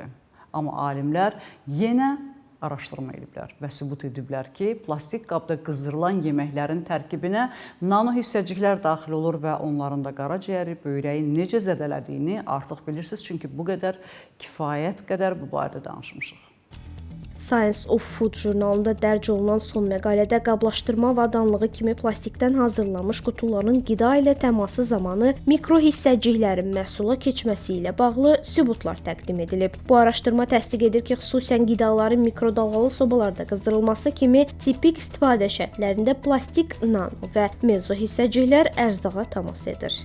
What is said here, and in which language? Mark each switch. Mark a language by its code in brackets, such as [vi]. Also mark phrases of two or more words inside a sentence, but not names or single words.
[az] Amma alimlər yenə araşdırma ediblər və sübut ediblər ki, plastik qabda qızdırılan yeməklərin tərkibinə nano hissəciklər daxil olur və onların da qaraciyəri, böyrəyi necə zədələdiyini artıq bilirsiniz, çünki bu qədər kifayət qədər bu barədə danışmışıq. Science of Food jurnalında dərc olunan son məqalədə qablaşdırma avadanlığı kimi plastikdən hazırlanmış qutuların qida ilə təması zamanı mikro hissəciklərin məhsula keçməsi ilə bağlı sübutlar təqdim edilib. Bu araşdırma təsdiq edir ki, xüsusən qidaların mikrodalğalı sobalarda qızdırılması kimi tipik istifadə şərtlərində plastik nano və mezo hissəciklər ərzağa təmas edir.